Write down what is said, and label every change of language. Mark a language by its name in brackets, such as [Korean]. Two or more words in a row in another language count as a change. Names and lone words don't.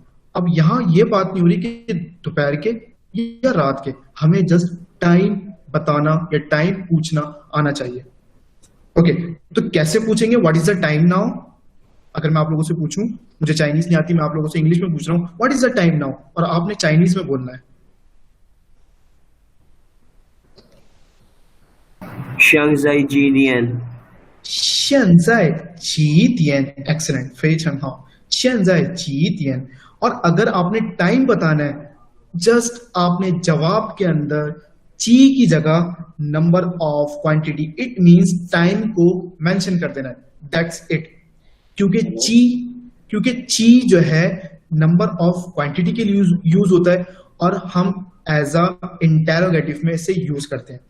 [Hindi] अब यहां ये बात नहीं हो रही कि दोपहर के या रात के, हमें [English] just time [Hindi] बताना या टाइम पूछना आना चाहिए। ओके, तो कैसे पूछेंगे [English] what is the time now? [Hindi] अगर मैं आप लोगों से पूछूं, मुझे चाइनीज नहीं आती, मैं आप लोगों से इंग्लिश में पूछ रहा हूं [English] what is the time now, [Hindi] और आपने चाइनीज में बोलना है। [Chinese] 现在几点？现在几点 [Hindi] एक्सीलेंट [Chinese] 非常好现在几点 [Hindi] और अगर आपने टाइम बताना है, जस्ट आपने जवाब के अंदर ची की जगह [English] number of quantity, it means time [Hindi] को मेंशन कर देना है, [English] that's it. [Hindi] क्योंकि ची जो है [English] number of quantity [Hindi] के लिए यूज होता है और हम [English] as a interrogative [Hindi] में इसे यूज करते हैं।